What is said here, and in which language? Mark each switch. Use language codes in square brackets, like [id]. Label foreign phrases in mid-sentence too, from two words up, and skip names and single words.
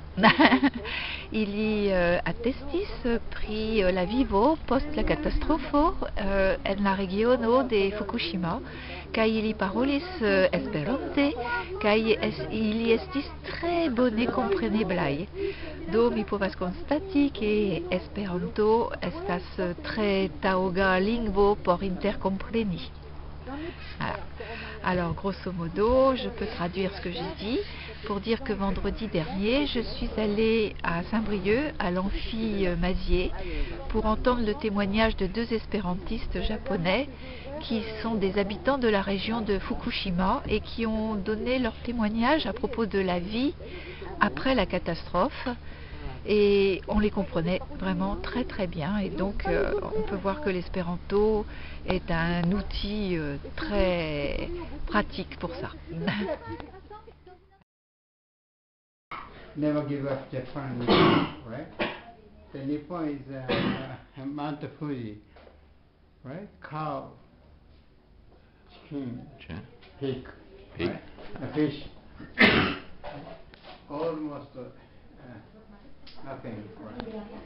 [eo] Ili attestis pri la vivo post la katastrofo en la regiono de Fukushima, kaj ili parolis Esperante, kaj ili estis tre bone kompreneblaj. Do mi povas konstati ke Esperanto estas tre taŭga lingvo por interkompreni. [fr] Voilà. Alors, grosso modo, je peux traduire ce que j'ai dit pour dire que vendredi dernier, je suis allée à Saint-Brieuc, à l'amphi Mazier, pour entendre le témoignage de 2 espérantistes japonais qui sont des habitants de la région de Fukushima et qui ont donné leur témoignage à propos de la vie après la catastrophe. Et on les comprenait vraiment très très bien, et donc on peut voir que l'espéranto est un outil très pratique pour ça. [en] Never give up Japan, right? The Nippon is Mount Fuji, right? Cow, chicken, pig, right? A fish, almost nothing. Right?